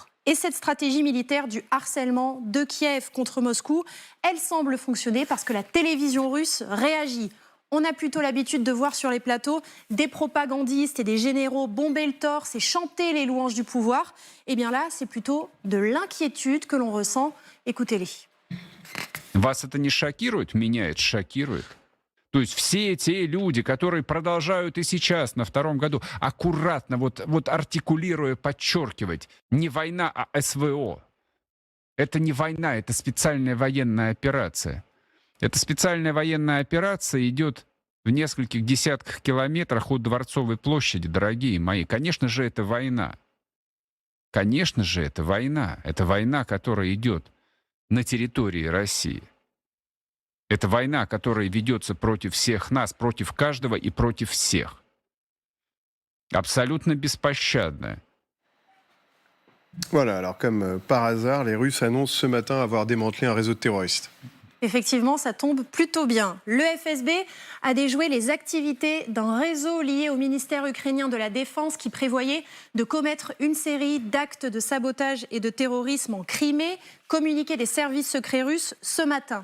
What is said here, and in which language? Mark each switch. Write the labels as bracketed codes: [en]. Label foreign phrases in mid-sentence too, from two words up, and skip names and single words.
[fr] Et cette stratégie militaire du harcèlement de Kiev contre Moscou, elle semble fonctionner parce que la télévision russe réagit. On a plutôt l'habitude de voir sur les plateaux des propagandistes et des généraux bomber le torse et chanter les louanges du pouvoir. Et bien là, c'est plutôt de l'inquiétude que l'on ressent. Écoutez-les. [ru] Вас это не шокирует? Меня это шокирует. То есть все те люди, которые продолжают и сейчас, на 2-м году, аккуратно, вот артикулируя, подчеркивать, не война, а СВО. Это не война, это специальная военная операция. Эта специальная военная операция идет в нескольких десятках километрах от Дворцовой площади, дорогие мои. Конечно же, это война. Конечно же, это война. Это война, которая идет на территории России. Это война, которая ведется против всех нас, против каждого et против всех. Absolument bespощadная. [fr] Voilà, alors comme par hasard, les Russes annoncent ce matin avoir démantelé un réseau de terroristes. Effectivement, ça tombe plutôt bien. Le FSB a déjoué les activités d'un réseau lié au ministère ukrainien de la Défense qui prévoyait de commettre une série d'actes de sabotage et de terrorisme en Crimée, communiqué des services secrets russes ce matin.